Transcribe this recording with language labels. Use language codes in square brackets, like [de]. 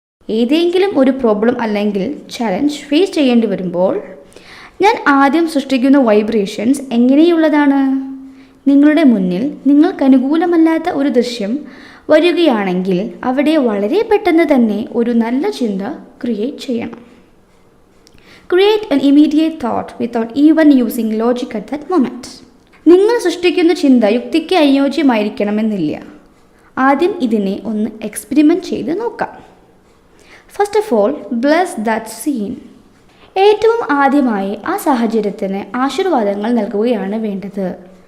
[ml] ഏതെങ്കിലും ഒരു പ്രോബ്ലം അല്ലെങ്കിൽ ചലഞ്ച് ഫേസ് ചെയ്യേണ്ടി വരുമ്പോൾ ഞാൻ ആദ്യം സൃഷ്ടിക്കുന്ന വൈബ്രേഷൻസ് എങ്ങനെയുള്ളതാണ്? നിങ്ങളുടെ മുന്നിൽ നിങ്ങൾക്ക് അനുകൂലമല്ലാത്ത ഒരു ദൃശ്യം വരികയാണെങ്കിൽ അവിടെ വളരെ പെട്ടെന്ന് തന്നെ ഒരു നല്ല ചിന്ത ക്രിയേറ്റ് ചെയ്യണം. [en] Create an immediate thought without even using logic at that moment. [ml] നിങ്ങൾ സൃഷ്ടിക്കുന്ന ചിന്ത യുക്തിക്ക് അനുയോജ്യമായിരിക്കണമെന്നില്ല. ആദ്യം ഇതിനെ ഒന്ന് എക്സ്പെരിമെൻറ്റ് ചെയ്ത് നോക്കാം. [en] First of all, bless that scene. [ml] ഏറ്റവും ആദ്യമായി ആ സാഹചര്യത്തിന് ആശീർവാദങ്ങൾ നൽകുകയാണ് വേണ്ടത്.